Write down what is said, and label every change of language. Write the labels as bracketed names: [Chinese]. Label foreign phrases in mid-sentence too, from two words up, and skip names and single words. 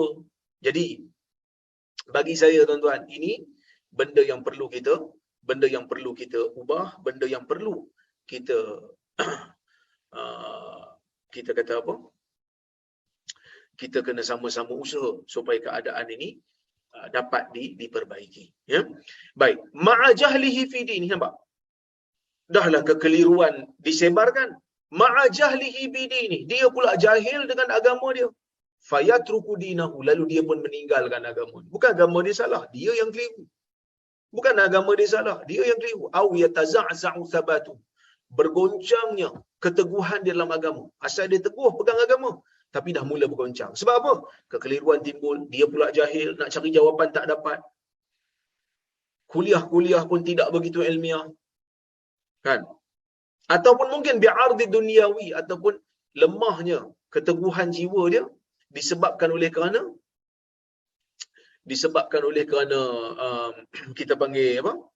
[Malay] Jadi bagi saya, tuan-tuan, ini benda yang perlu kita ubah, benda yang perlu kita kita kata apa? Kita kena sama-sama usaha supaya keadaan ini dapat diperbaiki. Ya, baik. [Arabic] مع جهله في دينه, [Malay] nampak? Dahlah kekeliruan disebarkan. [Arabic] مع جهله بدينه, [Malay] dia pula jahil dengan agama dia. [Arabic] فيترك دينه, [Malay] lalu dia pun meninggalkan agama. Bukan agama dia salah, dia yang keliru. Bukan agama dia salah, dia yang keliru. [Arabic] أو يتزعزع ثباته, [Malay] bergoncangnya keteguhan di dalam agama. Asal dia teguh pegang agama, tapi dah mula bergoncang. Sebab apa? Kekeliruan timbul, dia pula jahil, nak cari jawapan tak dapat. Kuliah-kuliah pun tidak begitu ilmiah. Kan? Ataupun mungkin [Arabic] بعرض دنيوي, [Malay] ataupun lemahnya keteguhan jiwa dia disebabkan oleh kerana kita panggil apa?